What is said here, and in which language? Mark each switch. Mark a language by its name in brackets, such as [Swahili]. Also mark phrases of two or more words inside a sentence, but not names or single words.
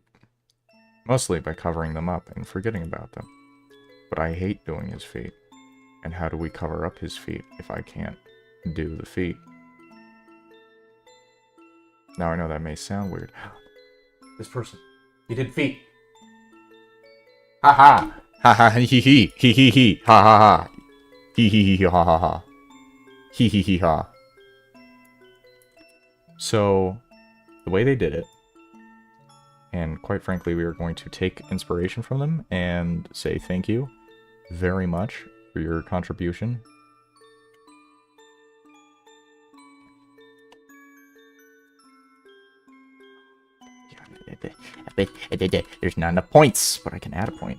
[English] Mostly by covering them up and forgetting about them. But I hate doing his feet. And how do we cover up his feet if I can't do the feet? Now I know that may sound weird. This person, he did feet. Ha ha! Ha ha hee hee hee hee hee ha ha ha. Hee hee hee ha ha ha. Hee hee hee ha. So, the way they did it, and quite frankly, we are going to take inspiration from them and say thank you very much for your contribution. There's not enough points, but I can add a point.